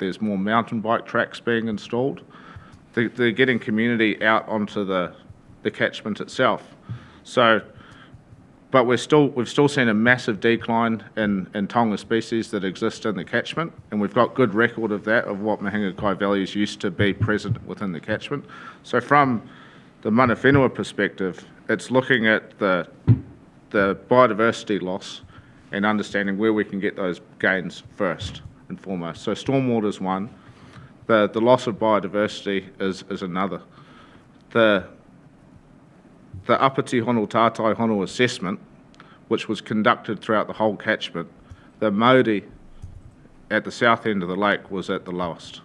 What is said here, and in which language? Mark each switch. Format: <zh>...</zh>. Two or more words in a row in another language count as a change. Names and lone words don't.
<en>There's more mountain bike tracks being installed. They're getting community out onto the catchment itself. So but we've still seen a massive decline in tonga species that exist in the catchment, and we've got good record of that, of what</en> <mi>mahinga kai</mi> <en>values used to be present within the catchment. So from the</en> <mi>mana whenua</mi> <en>perspective, it's looking at the biodiversity loss and understanding where we can get those gains first and foremost. So stormwater is one. The loss of biodiversity is another. The Apati Hono Tātai Hono assessment, which was conducted throughout the whole catchment, the Māori at the south end of the lake was at the lowest.</en>